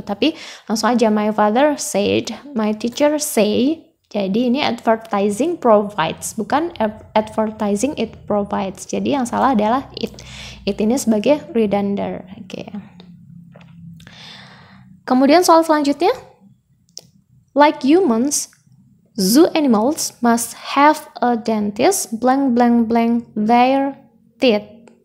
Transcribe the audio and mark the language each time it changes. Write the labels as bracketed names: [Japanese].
[Indonesian] Tapi langsung aja [English] my father said, my teacher say. [Indonesian] Jadi ini [English] advertising provides, [Indonesian] bukan [English] advertising it provides. [Indonesian] Jadi yang salah adalah it. It ini sebagai redunder. Oke. Kemudian soal selanjutnya. [English] Like humans, zoo animals must have a dentist blank their teeth.